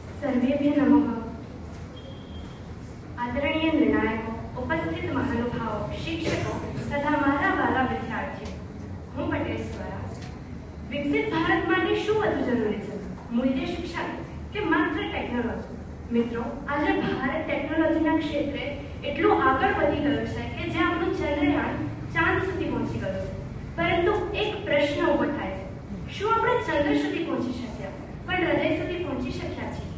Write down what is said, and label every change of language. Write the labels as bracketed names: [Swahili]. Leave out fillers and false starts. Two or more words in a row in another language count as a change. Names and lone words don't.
[Sanskrit] सर्वेभ्यो नमः। [Gujarati] આદરણીય નિર્ણાયકો, ઉપસ્થિત મહાનુભાવો, શિક્ષકો તથા મારા વાલા વિદ્યાર્થીઓ, હું પટેલ દ્વારા વિકસિત ભારત માટે શું વધુ જરૂરી છે, મૂલ્ય શિક્ષણ કે માત્ર ટેકનોલોજી? મિત્રો, આજે ભારત ટેકનોલોજીના ક્ષેત્રે એટલું આગળ વધી ગયું છે કે જે આપણું ચંદ્રયાન ચાંદ સુધી પહોંચી ગયું છે, પરંતુ એક પ્રશ્ન ઊભો થાય છે, શું આપણે ચંદ્ર સુધી પહોંચી શક્યા પણ હૃદય સુધી પહોંચી શક્યા છીએ?